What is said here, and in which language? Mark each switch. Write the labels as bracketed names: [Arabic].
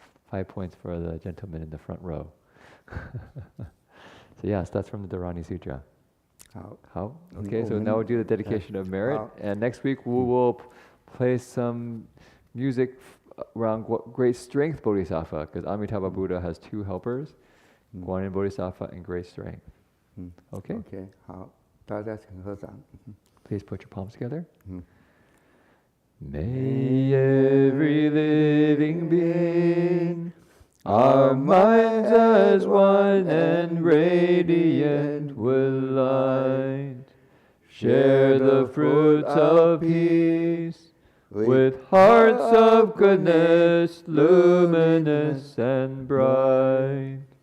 [English] 5 points for the gentleman in the front row. So yes, that's from the Dharani Sutra. How? Okay, so now we'll do the dedication of merit. And next week we will play some music around great strength bodhisattva, because Amitabha Buddha has two helpers, Guanyin Bodhisattva and great strength. Okay? [Chinese] Okay, 好，大家请合掌。 [English] Please put your palms together. May every living being, our minds as one and radiant with love. share the fruits of peace with hearts of goodness, luminous and bright.